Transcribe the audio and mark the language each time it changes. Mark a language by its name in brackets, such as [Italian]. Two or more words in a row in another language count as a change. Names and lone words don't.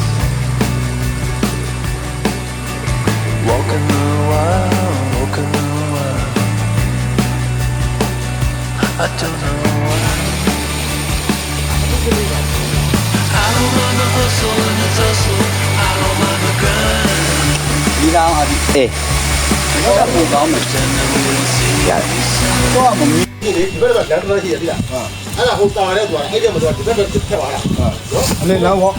[English] Walking the wild, walking the wild. I don't know why. I don't mind the hustle and the tussle. I don't mind the grind. [Vietnamese] Đi ra à đi. Ê. Nó là một đó mà. Dạ. Có một [Burmese] ဒီဘက်ကလမ်းတော်ရှိရပြီလားအဲ့ဒါဟိုတာတဲ့သူကအဲ့ဒီမှာသူကဒီဘက်တစ်ထက်ပါလားအဲ့ဒါတော့